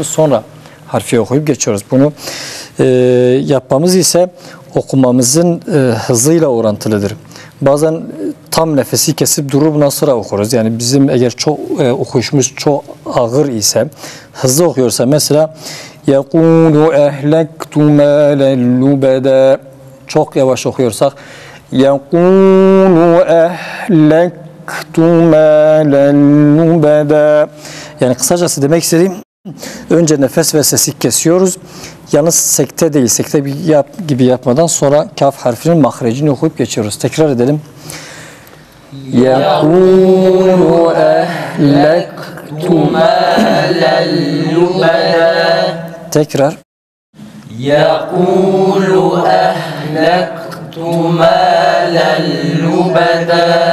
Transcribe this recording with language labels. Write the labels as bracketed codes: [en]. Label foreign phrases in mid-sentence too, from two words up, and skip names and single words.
[tr] Sonra harfi okuyup geçiyoruz. Bunu yapmamız ise okumamızın hızıyla orantılıdır. Bazen tam nefesi kesip durur bundan sonra okuruz. Yani bizim eğer çok okuyuşumuz çok ağır ise hızlı okuyorsa mesela [ar] يَقُولُ اَهْلَكْتُ مَالًا لُبَدًا [tr] çok yavaş okuyorsak [ar] يَقُولُ اَهْلَكْتُ مَالًا لُبَدًا [tr] yani kısacası demek istediğim önce nefes ve sesi kesiyoruz. Yalnız sekte değil, sekte gibi yapmadan sonra kaf harfinin mahrecini okuyup geçiyoruz. Tekrar edelim. [ar] يقول أهلكت مالا لبدا [tr] Tekrar. [ar] يقول أهلكت مالا لبدا